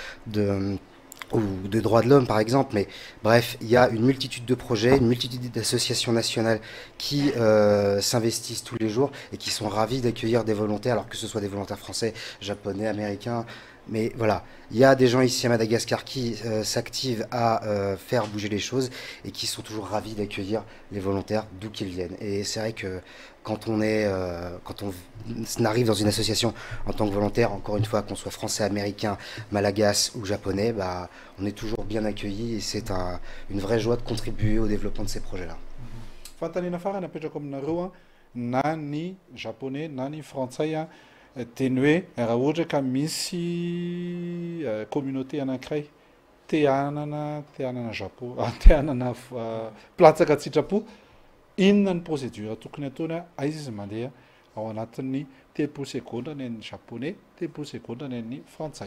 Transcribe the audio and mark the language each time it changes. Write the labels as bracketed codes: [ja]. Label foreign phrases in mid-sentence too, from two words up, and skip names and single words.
[fr] ou de droits de l'homme par exemple, mais bref, il y a une multitude de projets, une multitude d'associations nationales qui s'investissent tous les jours et qui sont ravis d'accueillir des volontaires, alors que ce soit des volontaires français, japonais, américains, mais voilà, il y a des gens ici à Madagascar qui s'activent à faire bouger les choses et qui sont toujours ravis d'accueillir les volontaires d'où qu'ils viennent. Et c'est vrai que quand on arrive dans une association en tant que volontaire, encore une fois, qu'on soit français, américain, malagasy ou japonais, bah, on est toujours bien accueilli et c'est une vraie joie de contribuer au développement de ces projets-là. [mg] Fantaniana farany apetraka aminareo na ny japonais na ny frantsay teny hoe raha ohatra ka misy communauté anankiray te hanana Japon, te hanana platsaka tsy sitrapo, inona ny procédure tokony ataony aiza izy mandeha ao anatin'ny 3 secondes ny an'ny japonais, 3 secondes ny an'ny frantsay.